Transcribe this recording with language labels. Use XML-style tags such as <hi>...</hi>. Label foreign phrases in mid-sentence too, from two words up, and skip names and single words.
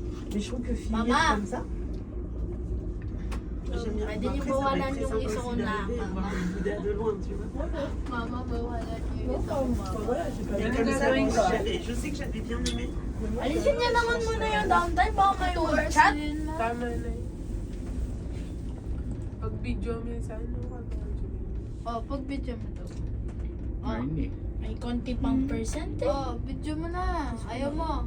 <fr>Mais je trouve que filmer Maman. comme ça. J'aime bien.</fr> <tl>Pwede</tl> <fr>Bon,</fr> <tl>niyo</tl> <fr>après, ça va</fr> <tl>bawalan</tl> <fr>être très</fr> <tl>yung</tl> <fr>sympa</fr> <tl>isa</tl> <fr>aussi</fr> <tl>ko na</tl> <fr>d'arriver et voir le Bouddha de loin, tu vois.</fr> <tl>Mama, bawalan yung</tl> <fr>Non,</fr> <tl>isa ko,</tl> <fr>enfin,</fr> <tl>mama.</tl> <fr>voilà, j'ai pas Mais vu comme comme ça, ça. oui, Donc, ça va. je sais que j'avais bien aimé.</fr> <tl>Alisin niya naman muna yung downtime. Baka may mag-chat. Tama na yun. Pag video mo yun sa ano, Oh, pag video mo to. Oh, Ayun eh. may konti pang percent eh. Oh, video mo na. Ayaw mo.</tl>